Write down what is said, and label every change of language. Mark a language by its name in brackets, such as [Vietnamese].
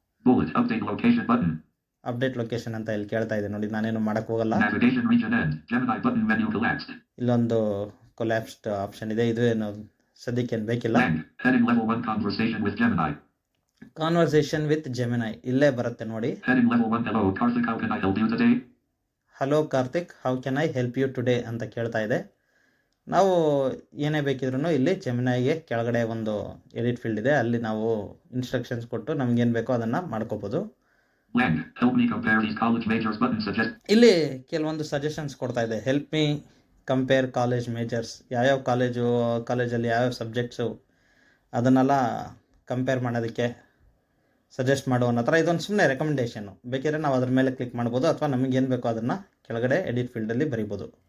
[English] Bullet, update location button. [Kannada] Update location ಅಂತ ಇಲ್ಲಿ ಕೇಳ್ತಾ ಇದೆ ನೋಡಿ, ನಾನೇನು ಮಾಡಕ್ಕೆ ಹೋಗಲ್ಲ. [English] Navigation region end. Gemini button menu collapsed. [Kannada] ಇಲ್ಲೊಂದು ಕೊಲ್ಯಾಪ್ಸ್ಡ್ ಆಪ್ಷನ್ ಇದೆ, ಇದು ಏನು ಸದ್ಯಕ್ಕೆ ಏನು ಬೇಕಿಲ್ಲ. [English] Heading level 1 conversation with Gemini. [Kannada] Conversation with ಜೆಮಿನೈ ಇಲ್ಲೇ ಬರುತ್ತೆ ನೋಡಿ. [English] Heading level 1 hello Karthik, how can I help you today? Hello Karthik, how can I help you today [Kannada] ಅಂತ ಕೇಳ್ತಾ ಇದೆ. ನಾವು ಏನೇ ಬೇಕಿದ್ರೂ ಇಲ್ಲಿ ಜೆಮಿನೈಗೆ ಕೆಳಗಡೆ ಒಂದು ಎಡಿಟ್ ಫೀಲ್ಡ್ ಇದೆ, ಅಲ್ಲಿ ನಾವು ಇನ್ಸ್ಟ್ರಕ್ಷನ್ಸ್ ಕೊಟ್ಟು ನಮಗೇನು ಬೇಕೋ ಅದನ್ನು ಮಾಡ್ಕೋಬೋದು. [English] Help me compare these college majors button suggest. [Kannada] ಇಲ್ಲಿ ಕೆಲವೊಂದು ಸಜೆಷನ್ಸ್ ಕೊಡ್ತಾ ಇದೆ. [English] help me compare college majors, [Kannada] ಯಾವ್ಯಾವ ಕಾಲೇಜಲ್ಲಿ ಯಾವ್ಯಾವ ಸಬ್ಜೆಕ್ಟ್ಸು ಅದನ್ನೆಲ್ಲ ಕಂಪೇರ್ ಮಾಡೋದಕ್ಕೆ ಸಜೆಸ್ಟ್ ಮಾಡುವ ಥರ ಇದೊಂದು ಸುಮ್ಮನೆ ರೆಕಮೆಂಡೇಷನ್ನು. ಬೇಕಿದ್ರೆ ನಾವು ಅದ್ರ ಮೇಲೆ ಕ್ಲಿಕ್ ಮಾಡ್ಬೋದು, ಅಥವಾ ನಮಗೇನು ಬೇಕೋ ಅದನ್ನು ಕೆಳಗಡೆ ಎಡಿಟ್ ಫೀಲ್ಡಲ್ಲಿ ಬರೀಬೋದು.